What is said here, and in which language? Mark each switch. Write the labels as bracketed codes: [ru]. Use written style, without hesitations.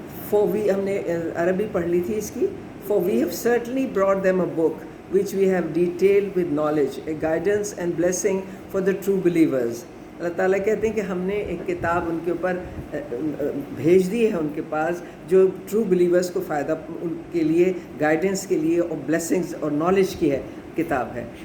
[en] For we [ur] ہم نے عربی پڑھ لی تھی اس کی. [en] For we have certainly brought them a book which we have detailed with knowledge, a guidance and blessing for the true believers. [ur] اللہ تعالیٰ کہتے ہیں کہ ہم نے ایک کتاب ان کے اوپر بھیج دی ہے ان کے پاس جو ٹرو بلیورز کو فائدہ ان کے لیے گائیڈنس کے لیے اور بلیسنگز اور نالج کی ہے کتاب ہے.